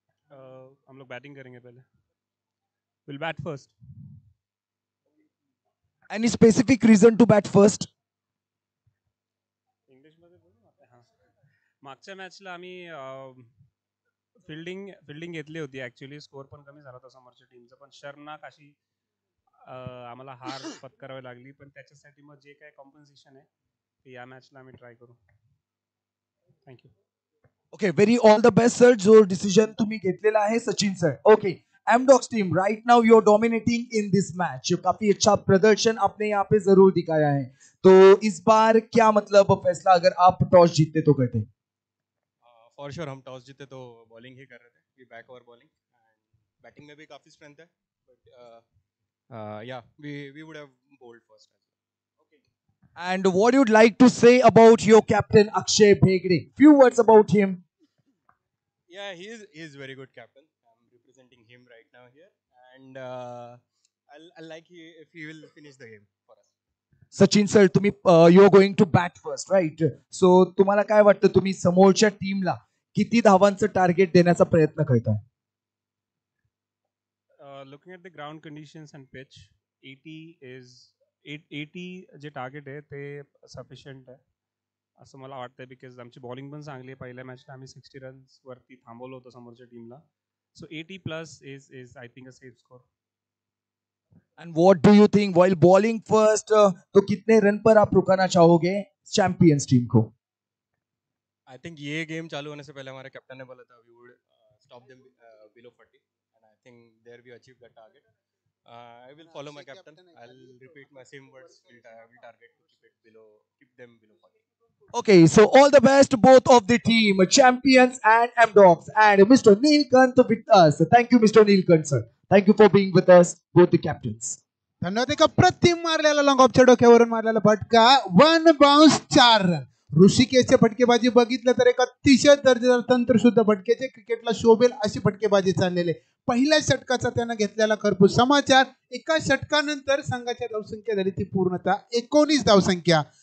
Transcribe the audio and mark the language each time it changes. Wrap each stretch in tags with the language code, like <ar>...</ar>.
<hi>हम लोग बैटिंग करेंगे पहले.</hi> <en>We'll bat first. any specific reason to bat first?</en> <mr>इंग्लिशमध्ये बोलू ना. हां, मागच्या मॅचला आम्ही फिल्डिंग घेतली होती ॲक्च्युली. स्कोअर पण कमी झाला होता समोरच्या टीमचा, पण शर्मनाक अशी आम्हाला हार पत्करावी लागली. पण त्याच्यासाठी मग जे काय कॉम्पन्सेशन आहे ते या मॅचला आम्ही ट्राय करू.</mr> <en>Thank you. Okay, very all the best sir.</en> <mr>जो डिसीजन तुम्ही घेतलेला आहे Sachin sir.</mr> <en>Okay, M-Dogs team, right now you're dominating in this match.</en> <hi>काफी अच्छा प्रदर्शन आपने यहाँ पे जरूर दिखाया है. तो इस बार क्या मतलब फैसला अगर आप टॉस जीतते तो करते? फॉर श्योर हम टॉस जीते तो बॉलिंग ही कर रहे थे.</hi> <en>we back over bowling and batting</en> <hi>में भी काफी</hi> <en>Strength है, but yeah we would have bowled first. And what you'd like to say about your captain Akshay Bhegde? Few words about him. Yeah, he is very good captain. I'm representing him right now here, and I'll like if he will finish the game for us.</en> <mr>Sachin sir, तुम्ही</mr> <en>You are going to bat first right. So</en> <mr>तुम्हाला काय वाटतं, तुम्ही समोरच्या टीमला किती धावांचं target देण्याचा प्रयत्न करताय?</mr> <en>looking at the ground conditions and pitch,</en> <mr>80 जे टार्गेट आहे ते सफिशियंट आहे असं मला वाटतंय. बिकॉज आमची बॉलिंग पण चांगली आहे. पहिल्या मॅचला आम्ही 60 रन्सवरती थांबवलं होतं समोरच्या टीमला.</mr> <en>So 80+ is I think a safe score. And what do you think while bowling first?</en> <hi>तो कितने रन पर आप रुकाना चाहोगे चैंपियंस टीम को?</hi> <en>I think</en> <hi>ये गेम चालू होने से पहले हमारे कैप्टन ने बोला था</hi> <en>We would stop them below 40, and I think there we achieve that target. I will follow my captain. I'll repeat my same words. We'll target to keep them below 40. Okay, so all the best both of the team, champions and M-Dogs, and Mr. Neelkant with us. Thank you, Mr. Neelkant, sir. Thank you for being with us, both the captains.</en> <hi>धन्यवाद.</hi> <mr>एका प्रतिम मारलेला long ऑफच्या डोक्यावरून मारलेला फटका, 1 bounce 4 run. ऋषिकेशचे फटकेबाजी बघितलं तर एक अतिशय दर्जेदार तंत्रशुद्ध फटकेचे, क्रिकेटला शोभेल अशी फटकेबाजी चाललेली. पहिल्या षटकाचा त्यानं घेतलेला खरपूस समाचार. एका षटकानंतर संघाची धावसंख्या झाली ती पूर्णतः 19 धावसंख्या.</mr>